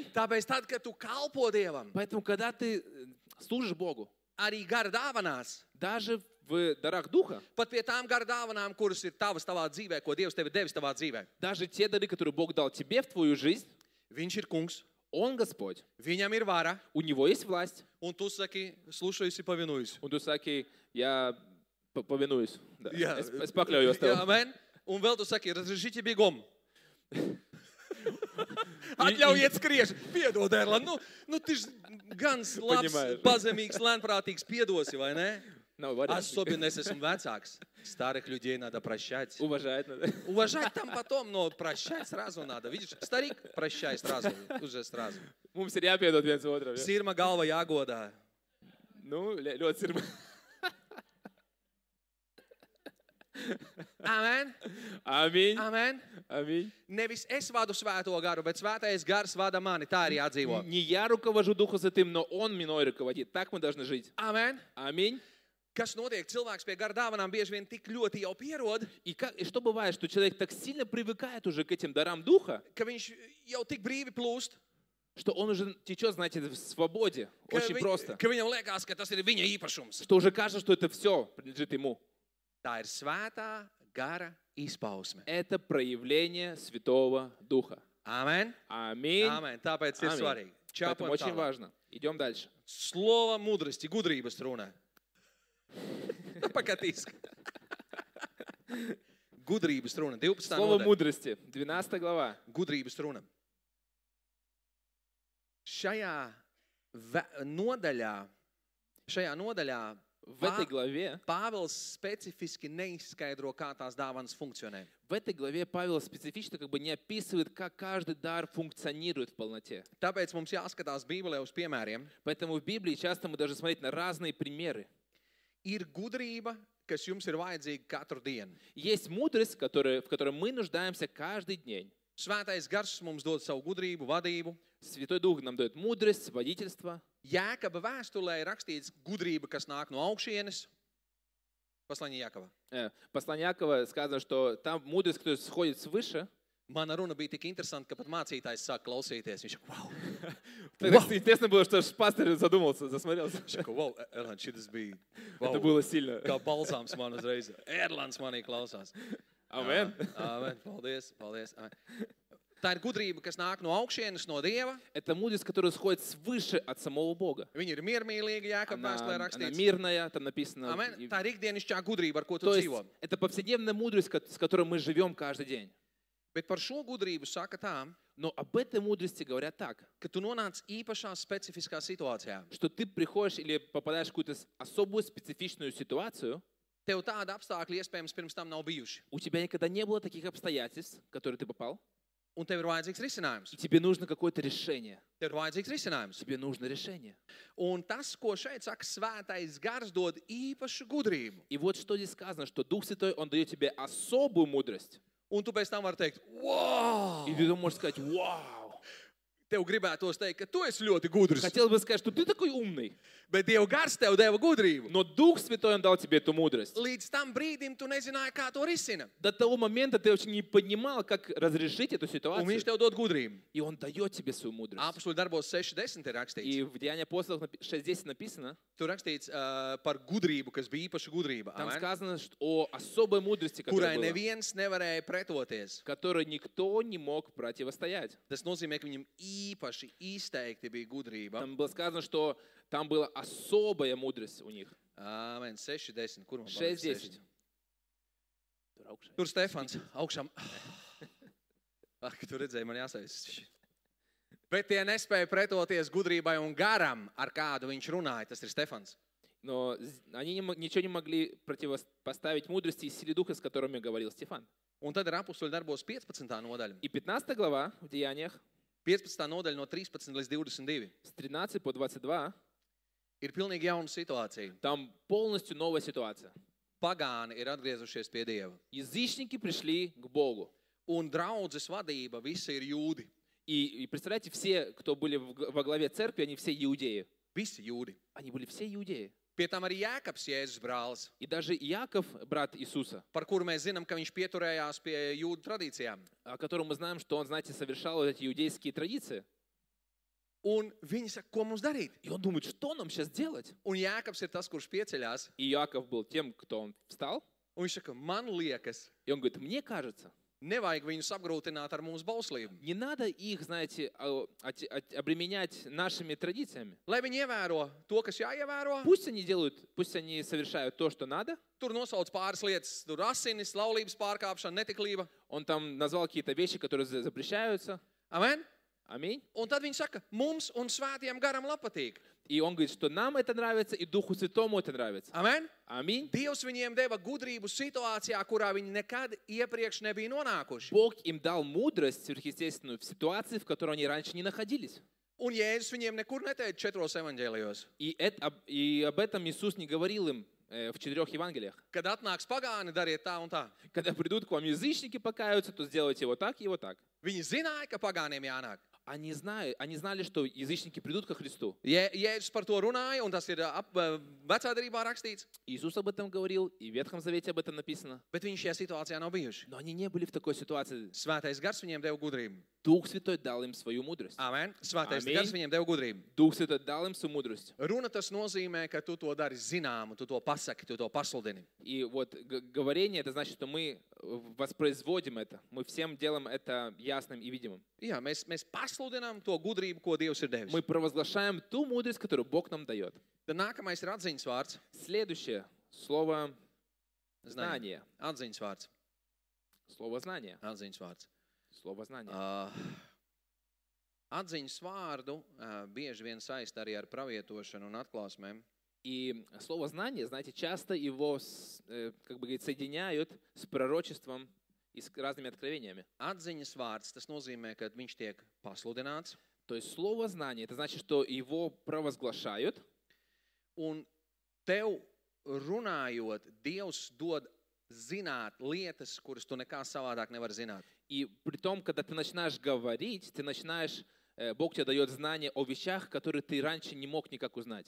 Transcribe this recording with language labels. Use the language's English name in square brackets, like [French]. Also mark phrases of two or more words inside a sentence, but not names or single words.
[Latvian] Tāpēc tad, kad tu kalpo Dievam, [Russian] Поэтому, когда ты служишь Богу, [Latvian] arī gara dāvanās, [Russian] даже в дарах Духа, [Latvian] pat pie tām gara dāvanām, kuras ir tavas tavā dzīvē, ko Dievs tev ir devis tavā dzīvē, [Russian] даже те дары, которые Бог дал тебе в твою жизнь, [Latvian] Viņš ir kungs, [Russian] Он Господь, [Latvian] viņam ir vara, [Russian] у Него есть власть. [Latvian] un tu saki, [Russian] слушаюсь, повинуюсь. [Latvian] Un tu saki, [Russian] я повинуюсь. Да. [Latvian] Jā, Es pakļaujos tev. Amen. Un vēl tu saki, [Russian] разрешите бегом. [Latvian] Atļaujiet skrieši. Piedod, Erlan. Nu, tu gan labs, [Russian] Понимаешь. [Latvian] pazemīgs, lēnprātīgs, piedosi, vai ne? No, [Russian] вариант. Особенно, если [Latvian] esmu vecāks. [Russian] Старых людей надо прощать. Уважает надо. Уважать там потом, но прощать сразу надо. Видишь, старик прощай сразу, уже сразу. [Latvian] Mums ir jāpiedod viens otram. Ja? Sirma galva jāgodā. Nu, ļoti sirma. Amen. [Russian] Аминь. [Latvian] Amen. [Russian] Аминь. [Latvian] Nevis es vadu svēto garu, bet svētais gars vada mani. Tā ir jādzīvo. [Russian] Не я руковожу Духом Святым, но Он мной руководит. Так мы должны жить. [Latvian] Amen. [Russian] Аминь. [Latvian] Kas notiek? Cilvēks pie gara dāvanām bieži vien tik ļoti jau pierod, [Russian] И что бывает, что человек так сильно привыкает уже к этим дарам Духа, [Latvian] ka viņš jau tik brīvi plūst, [Russian] что он уже течет, знаете, в свободе. [Latvian] ka, [Russian] Очень просто. [Latvian] ka viņam liekas, ka tas ir viņa īpašums. [Russian] Что уже кажется, что это все принадлежит Ему. [Latvian] Tā ir svētā gara izpausme. [Russian] Это проявление Святого Духа. [Latvian] Amen. [Russian] Аминь. [Latvian] Amen. Tāpēc ir Amen. svarīgi. [Russian] Поэтому [Latvian] Čāpojam [Russian] очень [Latvian] tālāk. [Russian] важно. Идем дальше. Слова мудрости, [Latvian] gudrības runa. Pakatīs. Gudrības runa. 12. [Russian] Слово [Latvian] nodaļa. [Russian] мудрости. 12 глава. [Latvian] Gudrības runa. Šajā nodaļā [Russian] В этой главе, [Latvian] Pāvils specifiski neizskaidro, kā tās dāvanas funkcionē. [Russian] в этой главе Павел специфично как бы не описывает, как каждый дар функционирует в полноте. [Latvian] Tāpēc mums jāskatās Bībelē uz piemēriem. [Russian] Поэтому в Библии часто мы должны смотреть на разные примеры. [Latvian] Ir gudrība, kas jums ir vajadzīga katru dienu. [Russian] Есть мудрость, в которой мы нуждаемся каждый день. [Latvian] Svētais gars mums dod savu gudrību, vadību. [Russian] Святой Дух нам дает мудрость, водительство. [Latvian] Jēkaba vēstulē ir rakstīts gudrība, kas nāk no augšienes. [Russian] Послание Jākava. Послание Якова сказано, что там мудрость, которая сходит свыше. [Latvian] Mana runa bija tik interesanta, ka pat mācītājs sāk klausīties. Viņš wow! [Russian] Так интересно было, что пастор задумался, засмотрелся. [Latvian] Viņš saka, wow, Erlands, šitas bija [Russian] Это было сильно. [Latvian] kā balzāms man uzreiz. Erlands manī klausās. Amen. Amen. Paldies, paldies. Amen. Tā ir gudrība, kas nāk no augšienes, no Dieva. [Russian] Это мудрость, которая сходит свыше от самого Бога. [Latvian] Viņa ir miermīlīga, Jākaba vēstulē [Russian] Она [Latvian] rakstīts. [Russian] мирная, там написано. [Latvian] Amen. Tā ir ikdienišķā gudrība, ar ko tu [Russian] То есть [Latvian] dzīvo. [Russian] это повседневная мудрость, с которой мы живем каждый день. [Latvian] Bet par šo gudrību saka tā, [Russian] Но об этой мудрости говорят так, [Latvian] ka tu nonāc īpašā specifiskā situācijā. [Russian] что ты приходишь или попадаешь в какую-то особую специфичную ситуацию, [Latvian] Tev tāda apstākļa iespējams pirms tam nav bijuši. [Russian] у тебя никогда не было таких обстоятельств, в которые ты попал, [Latvian] Un tev ir vajadzīgs risinājums. [Russian] и тебе нужно какое-то решение. [Latvian] Tev ir vajadzīgs risinājums. [Russian] Тебе нужно решение. [Latvian] Un tas, ko šeit saka svētais gars, dod īpašu gudrību. [Russian] И вот что здесь сказано, что Дух Святой, Он дает тебе особую мудрость. [Latvian] Un tu pēc tam vari teikt, wow! [Russian] И ты можешь сказать, вау. [Latvian] Tev gribētos teikt, ka tu esi ļoti gudrs, [Russian] Хотел бы сказать, что ты такой умный, [Latvian] bet Dieva gars tev deva gudrību. [Russian] но Дух Святой, Он дал тебе эту мудрость. [Latvian] Līdz tam brīdim tu nezināji, kā to risina. [Russian] До того момента ты очень не понимал, как разрешить эту [Latvian] Un [Russian] ситуацию. [Latvian] viņš tev dod gudrību. [Russian] И Он дает тебе свою мудрость. [Latvian] Apostoli darbos 6.10 ir rakstīts. [Russian] И в Деянии апостолов 6.10 написано, [Latvian] Tur rakstīts par gudrību, kas bija īpaša gudrība, [Russian] там [Latvian] amen, [Russian] сказано о особой мудрости, [Latvian] kurai [Russian] которая была, [Latvian] neviens nevarēja pretoties. [Russian] которой никто не мог противостоять. [Latvian] Tas nozīmē, ka viņam īpaši izteikti bija gudrība. [Russian] Там было сказано, что там была особая мудрость у них. [Latvian] Amen, 6.10. Kur man [Russian] 6.10. [Latvian] Tur Stefans augšām. Ah, ka tu redzēji, man jāsaist. Bet tie nespēja pretoties gudrībai un garam, ar kādu viņš runāja. Tas ir Stefans. [Russian] Но они ничего не могли противопоставить мудрости и силе духа, с которыми говорил Стефан. [Latvian] Un tad ir apostoli darbos 15. nodaļa. [Russian] И 15 глава в Деяниях [Latvian] 15. nodaļa no 13 līdz 22. [Russian] с 13 по 22, [Latvian] Ir pilnīgi jauna situācija. [Russian] там полностью новая ситуация. [Latvian] Pagāni ir atgriezušies pie Dieva. [Russian] Язычники пришли к Богу. [Latvian] Un draudzes vadība visi ir jūdi. [Russian] И представляете, все, кто были во главе церкви, они все иудеи. [Latvian] Visi jūdi. [Russian] Они были все иудеи. [Latvian] Pie tam arī Jēkabs, Jēzus brālis, [Russian] И даже Иаков, брат Иисуса, [Latvian] par kuru mēs zinām, ka viņš pieturējās pie jūdu tradīcijām. [Russian] о котором мы знаем, что он, знаете, совершал вот эти иудейские традиции. [Latvian] Un viņi saka, ko mums darīt? [Russian] И он думает, что нам сейчас делать? [Latvian] Un Jēkabs ir tas, kurš pieceļās. [Russian] И Иаков был тем, кто он встал. [Latvian] Un viņš saka, man liekas, [Russian] И он говорит, мне кажется, [Latvian] nevajag viņus apgrūtināt ar mūsu bauslību. [Russian] не надо их, знаете, обременять нашими традициями. [Latvian] Lai viņi ievēro to, kas jāievēro, [Russian] Пусть они делают, пусть они совершают то, что надо. [Latvian] tur nosauc pāris lietas, tur asinis, laulības pārkāpšana, netiklība. [Russian] Он там назвал какие-то вещи, которые запрещаются. [Latvian] Amen? [Russian] Аминь. [Latvian] Un tad viņš saka, mums un svētiem garam patīk. [Russian] И он говорит, что нам это нравится, и Духу Святому это нравится. [Latvian] Amen? [Russian] Аминь. [Latvian] Dievs viņiem deva gudrību situācijā, kurā viņi nekad iepriekš nebija nonākuši. [Russian] Бог им дал мудрость сверхъестественную в ситуации, в которой они раньше не находились. [Latvian] Un Jēzus viņiem nekur neteica 4 evaņģēlijos. [Russian] И об этом Иисус не говорил им в 4 Евангелиях. [Latvian] Kad atnāks pagāni, dariet tā un tā. [Russian] Когда придут к вам язычники покаются, то сделайте вот так и вот так. [Latvian] Viņi zināja, ka pagāniem jānāk. [Russian] Они знали, что язычники придут ко Христу. [Latvian] Jēzus par to runāja, un tas ir vecā darbā rakstīts. [Russian] Иисус об этом говорил, и в Ветхом Завете об этом написано. [Latvian] Bet viņi šajā situācijā nav bijuši. [Russian] Но они не были в такой ситуации. [Latvian] Svētais gars viņiem deva gudrību. [Russian] Дух Святой дал им свою мудрость. [Latvian] Amen. Svētais Amen. gars viņiem deva gudrību. [Russian] Дух Святой дал им свою мудрость. [Latvian] Runa tas nozīmē, ka tu to dari zināmu, tu to pasaki, tu to pasludini. [Russian] И вот говорение, это значит, что мы воспроизводим это. Мы всем делаем это ясным и видимым. [Latvian] Jā, mēs pasludinām to gudrību, ko Dievs ir devis. [Russian] Мы провозглашаем ту мудрость, которую Бог нам дает. [Latvian] Tad nākamais ir atziņas vārds. [Russian] Следующее слово знание. [Latvian] Atziņas vārds. [Russian] Слово знание. [Latvian] Atziņas vārds. [Russian] Слово знание. [Latvian] Atziņas vārdu bieži vien saist arī ar pravietošanu un atklāsmēm. [Russian] И слово знание, знаете, часто его, как бы говорить, соединяют с пророчеством и с разными откровениями. [Latvian] Atziņas vārds, tas nozīmē, ka viņš tiek pasludināts. [Russian] То есть слово знание, это значит, что его провозглашают. [Latvian] Un tev runājot, Dievs dod zināt lietas, kuras tu nekā savādāk nevar zināt. [Russian] И при том, когда ты начинаешь говорить, Бог тебе дает знания о вещах, которые ты раньше не мог никак узнать.